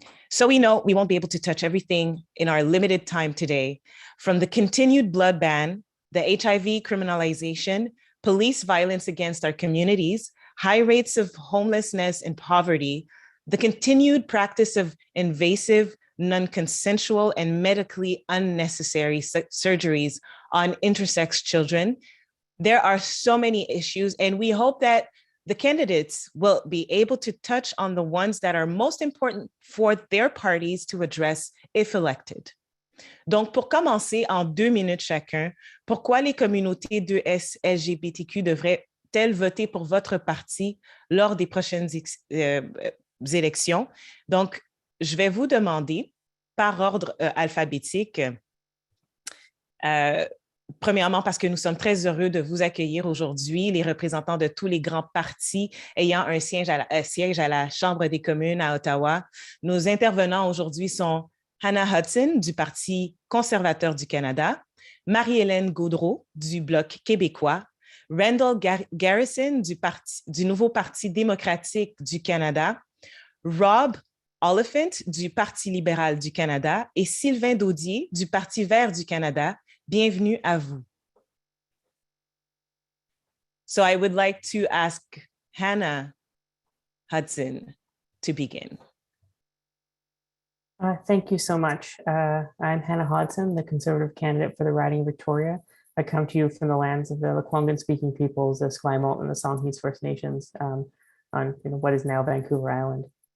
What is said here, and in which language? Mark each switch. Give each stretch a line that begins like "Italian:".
English: So we know we won't be able to touch everything in our limited time today, from the continued blood ban, the HIV criminalization, police violence against our communities, high rates of homelessness and poverty, the continued practice of invasive, non-consensual, and medically unnecessary surgeries on intersex children. There are so many issues, and we hope that the candidates will be able to touch on the ones that are most important for their parties to address if elected.
French: Donc, pour commencer, en 2 minutes chacun, pourquoi les communautés 2S LGBTQ devraient-elles voter pour votre parti lors des prochaines élections? Donc, je vais vous demander, par ordre alphabétique, premièrement, parce que nous sommes très heureux de vous accueillir aujourd'hui, les représentants de tous les grands partis ayant un siège à la Chambre des communes à Ottawa. Nos intervenants aujourd'hui sont Hannah Hudson du Parti conservateur du Canada, Marie-Hélène Gaudreault du Bloc québécois, Randall Garrison du Nouveau Parti démocratique du Canada, Rob Oliphant du Parti libéral du Canada et Sylvain Daudier du Parti vert du Canada. Bienvenue à vous.
English: So I would like to ask Hannah Hudson to begin. Thank you so much. I'm Hannah Hodgson, the Conservative candidate for the riding of Victoria. I come to you from the lands of the Lekwungen-speaking peoples, the Esquimalt and the Songhees First Nations on what is now Vancouver Island.